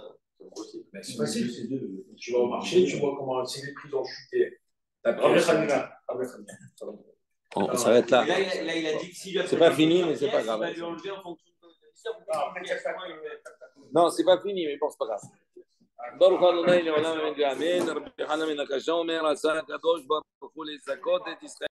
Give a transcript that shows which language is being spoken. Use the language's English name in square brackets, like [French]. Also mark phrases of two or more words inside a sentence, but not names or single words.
[French] C'est facile. Tu vas au marché, tu vois comment si les prix ont chuté. On s'arrête là. Là, il a dit que s'il lui a c'est pas fini, mais c'est pas grave. Il va lui enlever en fonction de Non, c'est pas fini, mais bon, c'est pas grave. [Hebrew] ברוך ה' לעולם אמן ואמן, רבי חנן בן הקשה אומר, עשה הקדוש ברוך הוא לזכות את ישראל